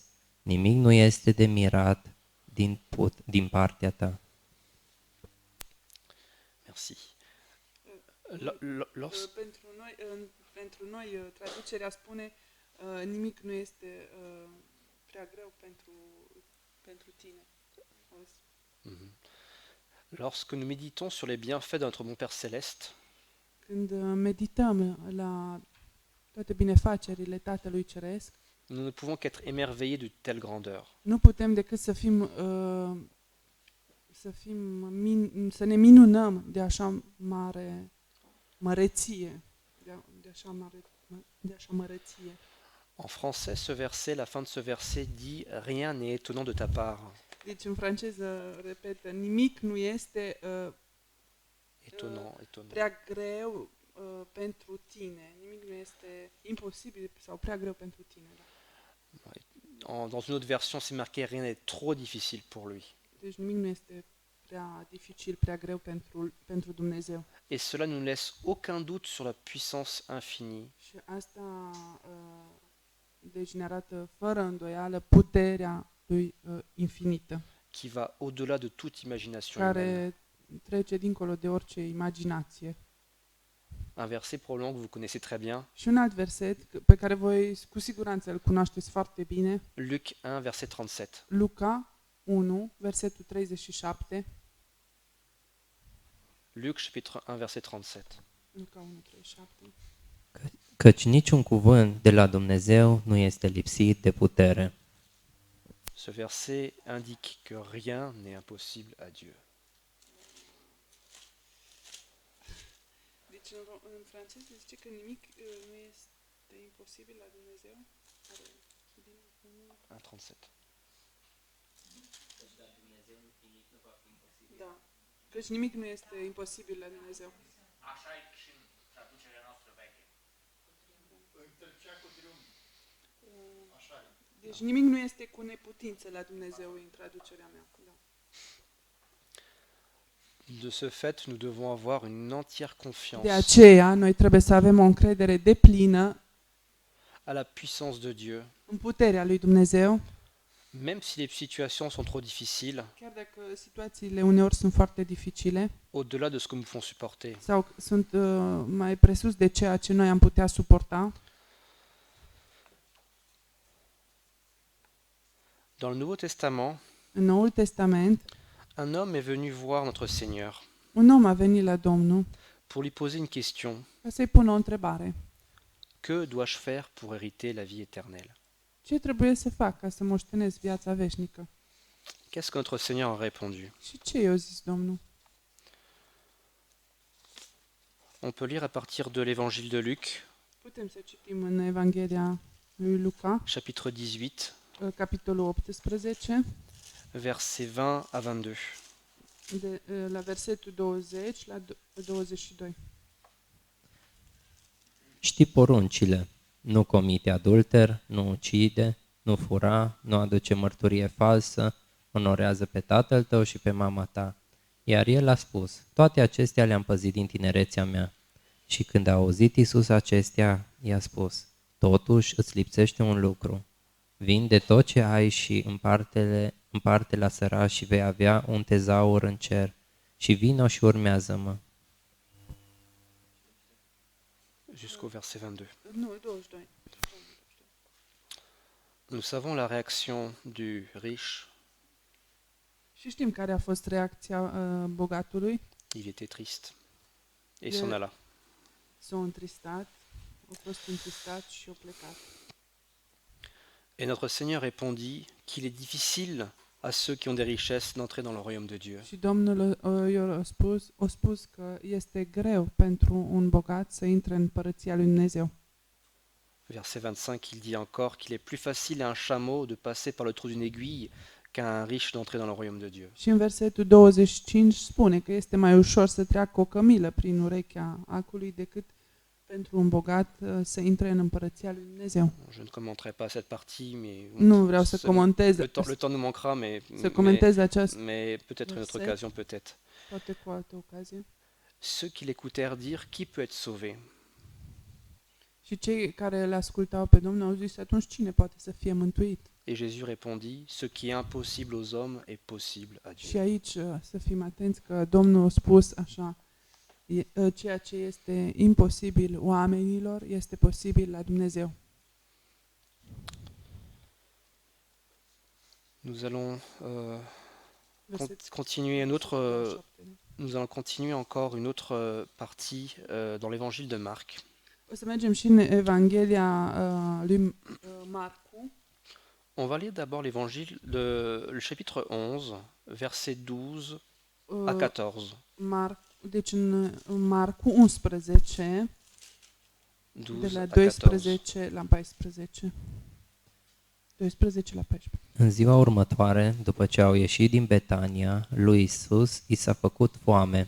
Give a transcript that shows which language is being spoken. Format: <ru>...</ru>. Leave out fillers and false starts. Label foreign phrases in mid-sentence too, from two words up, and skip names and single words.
<ro>Nimic nu este de mirat din partea Ta.</ro> <fr>Merci.</fr> <ro>Pentru noi, traducerea spune nimic nu este prea greu pentru tine.</ro> <fr>Lorsque nous méditons sur les bienfaits de notre bon Père Céleste,</fr> <ro>când medităm la toate binefacerile Tatălui Ceresc,</ro> <fr>nous ne pouvons qu'être émerveillés de telle grandeur.</fr> <ro>nu putem decât să ne minunăm de așa mare măreție, de așa măreție.</ro> <fr>En français, ce verset, la fin de ce verset dit « Rien n'est étonnant de ta part</fr> <ro>Deci în franceză repetă, nimic nu este</ro> <fr>étonnant.</fr> <ro>prea greu pentru tine. Nimic nu este imposibil sau prea greu pentru tine.</ro> <fr>Dans une autre version, c'est marqué « Rien n'est trop difficile pour lui</fr> <ro>Deci nimic nu este prea dificil, prea greu pentru Dumnezeu. ».</ro> <fr>Et cela ne nous laisse aucun doute sur la puissance infinie</fr> <ro>Și asta deci ne arată fără îndoială puterea lui infinită,</ro> <fr>qui va au-delà de toute imagination humaine.</fr> <ro>care trece dincolo de orice imaginație.</ro> <fr>Un verset probablement que vous connaissez très bien,</fr> <ro>Și un alt verset pe care voi cu siguranță îl cunoașteți foarte bine,</ro> <fr>Luc 1, verset 37.</fr> <ro>Luca 1, versetul 37.</ro> <fr>Luc chapitre 1, verset 37.</fr> <ro>Luca 1, 37. Căci niciun cuvânt de la Dumnezeu nu este lipsit de putere.</ro> <fr>Ce verset indique que rien n'est impossible à Dieu.</fr> <ro>Deci în franceză zice că nimic nu este imposibil la Dumnezeu. 1,37. Da. Căci nimic nu este imposibil la Dumnezeu. Așa e și în traducerea noastră veche. Întâlcea cu triunghi. Așa e. Deci nimic nu este cu neputință la Dumnezeu în traducerea mea. Da.</ro> <fr>De ce fait, nous devons avoir une entière</fr> <ro>De</ro> <fr>confiance</fr> <ro>aceea, noi trebuie să avem o încredere deplină</ro> <fr>à la puissance de Dieu,</fr> <ro>în puterea lui Dumnezeu,</ro> <fr>même si les situations sont trop difficiles,</fr> <ro>chiar dacă situațiile uneori sunt foarte dificile</ro> <fr>au-delà de ce que nous pouvons supporter.</fr> <ro>sau sunt mai presus de ceea ce noi am putea suporta.</ro> <fr>Dans le Nouveau Testament,</fr> <ro>În Noul Testament,</ro> <fr>un homme est venu voir notre Seigneur</fr> <ro>un om a venit la Domnul</ro> <fr>pour lui poser une question.</fr> <ro>ca să-i pună o întrebare.</ro> <fr>Que dois-je faire pour hériter la vie éternelle?</fr> <ro>Ce trebuie să fac ca să moștenesc viața veșnică?</ro> <fr>Qu'est-ce que notre Seigneur a répondu?</fr> <ro>Și ce i-a zis Domnul?</ro> <fr>On peut lire à partir de l'évangile de Luc,</fr> <ro>Putem să citim în Evanghelia lui Luca,</ro> <fr>chapitre 18,</fr> <ro>capitolul 18,</ro> <fr>versets 20 à 22.</fr> <ro>la versetul 20 la 22. Știi poruncile: nu comite adulter, nu ucide, nu fura, nu aduce mărturie falsă, onorează pe tatăl tău și pe mama ta. Iar el a spus: toate acestea le-am păzit din tinerețea mea. Și când a auzit Iisus acestea, i-a spus, totuși îți lipsește un lucru. Vinde tot ce ai și împarte la săraci și vei avea un tezaur în cer. Și vino și urmează-mă.</ro> <fr>Jusqu'au verset 22.</fr> <ro>Nu, 22.</ro> <fr>Nous savons la réaction du riche.</fr> <ro>Și știm care a fost reacția bogatului.</ro> <fr>Il était triste et s'en alla.</fr> <ro>S-a întristat, a fost întristat și a plecat.</ro> <fr>Et notre Seigneur répondit qu'il est difficile à ceux qui ont des richesses d'entrer dans le royaume de Dieu.</fr> <ro>Și Domnul a spus că este greu pentru un bogat să intre în împărăția lui Dumnezeu.</ro> <fr>Verset 25, il dit encore qu'il est plus facile à un chameau de passer par le trou d'une aiguille qu'à un riche d'entrer dans le royaume de Dieu.</fr> <ro>Și în versetul 25 spune că este mai ușor să treacă o cămilă prin urechea acului decât pentru un bogat să intre în împărăția lui Dumnezeu.</ro> <fr>Je ne commenterai pas cette partie, mais</fr> <ro>Nu vreau să comentez,</ro> <fr>le temps nous manquera,</fr> <ro>să comentez această,</ro> <fr>mais peut-être une autre verset. occasion, peut-être.</fr> <ro>poate cu altă ocazie.</ro> <fr>Ceux qui l'écoutèrent dire, qui peut être sauvé?</fr> <ro>Și cei care le ascultau pe Domnul au zis, atunci cine poate să fie mântuit?</ro> <fr>Et Jésus répondit, ce qui est impossible aux hommes est possible à Dieu.</fr> <ro>Și aici să fim atenți că Domnul a spus așa, ceea ce este imposibil oamenilor este posibil la Dumnezeu.</ro> <fr>Nous allons Verset continuer nous allons continuer encore une autre partie dans l'évangile de Marc.</fr> <ro>O să mergem și în Evanghelia lui Marcu.</ro> <fr>On va lire d'abord l'évangile, le chapitre 11, verset 12 à 14.</fr> <ro>Deci în Marcu 11, de 12 la</ro> <fr>à 14.</fr> <ro>12 la 14. 12 la 14. În ziua următoare, după ce au ieșit din Betania, lui Isus i s-a făcut foame.</ro>